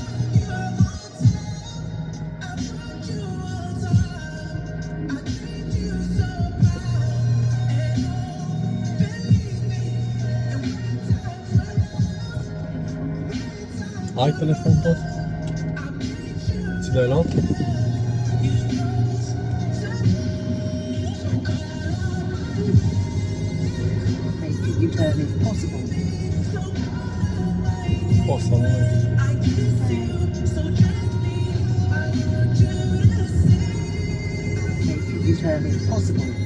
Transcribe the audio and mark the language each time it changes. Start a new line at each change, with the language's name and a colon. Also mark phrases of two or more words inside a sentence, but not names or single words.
Romanian: Ai telefon tot? Ți l-ai luat?
English: U-turn is possible.
Romanian: Poți să nu.
English: U-turn is possible.